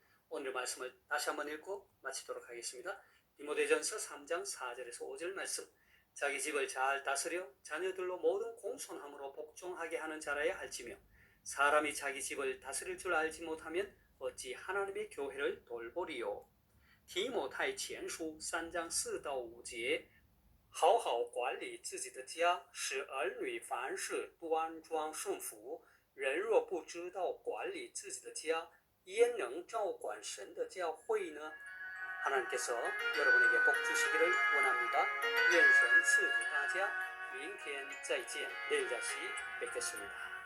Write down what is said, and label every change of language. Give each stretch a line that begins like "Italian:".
Korean: 오늘 말씀을 다시 한번 읽고 마치도록 하겠습니다. 디모데전서 3장 4절에서 5절 말씀. 자기 집을 잘 다스려 자녀들로 모든 공손함으로 복종하게 하는 자라야 할지며 사람이 자기 집을 다스릴 줄 알지 못하면 어찌 하나님의 교회를 돌보리요.
Chinese: 提摩太前书3章4到5节，好好管理自己的家，使儿女凡事端庄顺服。人若不知道管理自己的家，焉能照管神的教会呢？
Korean: 하나님께서 여러분에게 복 주시기를 원합니다.
Chinese: 愿神赐福大家。明天再见，
Korean: 내일 다시 뵙겠습니다.